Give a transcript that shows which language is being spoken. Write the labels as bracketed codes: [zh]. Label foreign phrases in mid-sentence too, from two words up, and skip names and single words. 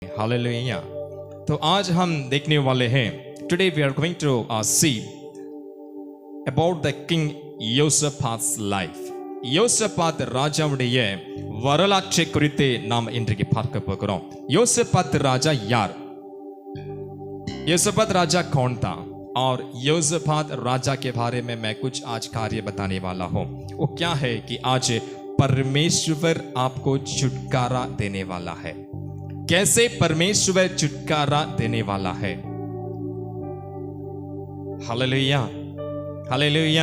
[hi] हालेलुया। तो आज हम देखने वाले हैं, [en] today we are going to see about the king யோசபாத்'s life. [ta] யோசபாத் ராஜாவுடைய வரலாற்றை குறித்து நாம் இன்றைக்கு பார்க்க போகிறோம். [hi] யோசபாத் ராஜா यार, யோசபாத் राजा कौन था और யோசபாத் राजा के बारे में मैं कुछ आज कार्य बताने वाला हूं. वो क्या है कि आज परमेश्वर आपको छुटकारा देने वाला है. कैसे परमेश्वर छुटकारा देने वाला है. हालेलुया, हालेलुया.